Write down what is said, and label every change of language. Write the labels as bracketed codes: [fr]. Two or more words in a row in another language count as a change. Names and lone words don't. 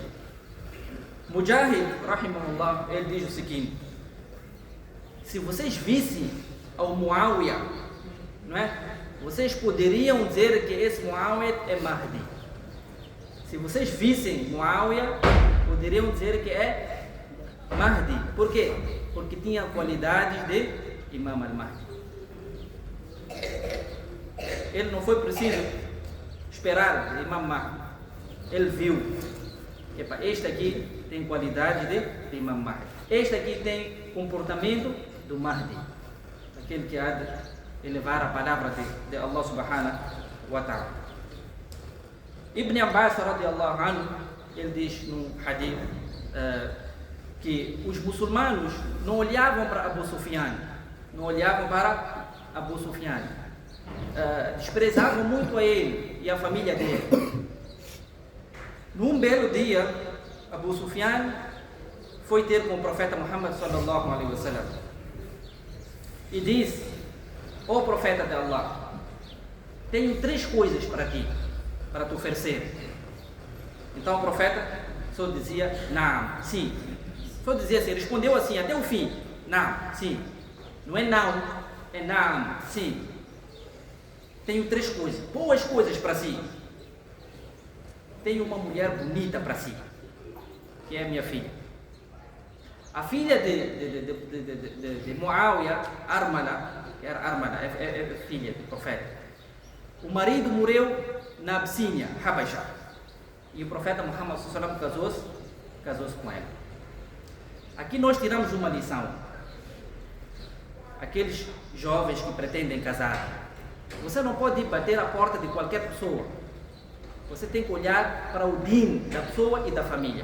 [pt] Mujahid, rahimahullah, ele diz o seguinte: se vocês vissem ao Muawiyah, não é? Vocês poderiam dizer que esse Muawiyah é Mahdi. Se vocês vissem Muawiyah, poderiam dizer que é Mahdi. Por quê? Porque tinha qualidades de Imam al-Mahdi. Ele não foi preciso esperar de Imam Mahdi. Ele viu: este aqui tem qualidade de Imam Mahdi. Este aqui tem comportamento do Mahdi, aquele que há de elevar a palavra de [ar] الله سبحانه وتعالى. [pt] Ibn Abbas [ar] رضي الله عنه, [pt] ele diz no hadith que os muçulmanos não olhavam para Abu Sufyan, desprezavam muito a ele e a família dele. Num belo dia, Abu Sufyan foi ter com o profeta Muhammad [ar] صلى الله عليه وسلم [pt] e disse: ó profeta de Allah, tenho 3 coisas para ti, para te oferecer. Então o profeta só dizia não, sim. Só dizia assim, respondeu assim até o fim: não, sim. Não é não, é não, sim. Tenho 3 coisas, boas coisas para si. Tenho uma mulher bonita para si, que é minha filha. A filha de Muawiyah, Armala, que era Armala, é filha do profeta. O marido morreu na Abissínia, Habasha. e o profeta Muhammad [ar] صلى الله عليه وسلم [pt] casou-se com ela. Aqui nós tiramos uma lição. Aqueles jovens que pretendem casar, você não pode bater a porta de qualquer pessoa. Você tem que olhar para o din da pessoa e da família.